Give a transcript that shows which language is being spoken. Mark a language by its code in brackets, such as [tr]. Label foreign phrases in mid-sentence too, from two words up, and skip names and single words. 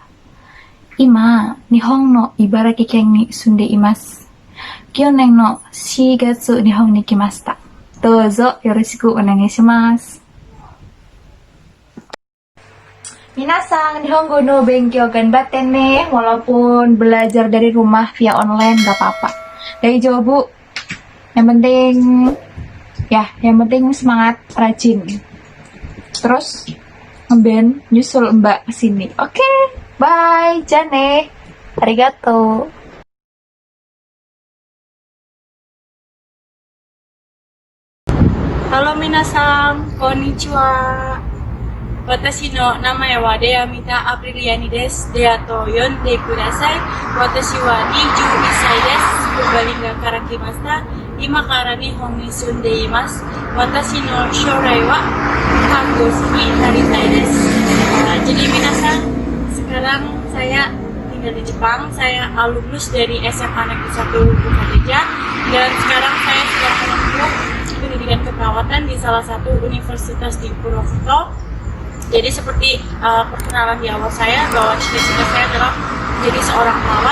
[ja] 今、日本の茨城県に住んでいます。去年の4月、日本に来ました。どうぞよろしくお願いします。皆さん、日本語の勉強頑張ってね, [id] walaupun belajar dari rumah via online gak apa-apa. Daijoubu. Yang penting semangat, rajin. Terus ngeband nyusul Mbak kesini. Oke, bye, jane, arigato. [ja] Halo 皆さん、こんにちは. Watashi no namae wa Deyamita Apriliani desu. Deaと呼んでください。私は 21歳です。 Purbalingga kara kimashita. 今から日本に住んでいます. 私の将来は看護師になりたいです. [id] Jadi minasan, sekarang saya tinggal di Jepang. Saya alumnus dari SMA Negeri 1 Bukateja dan sekarang saya sedang menempuh pendidikan keperawatan di salah satu universitas di Purwokerto. Jadi seperti perkenalan di awal saya bahwa cita-cita saya adalah menjadi seorang perawat.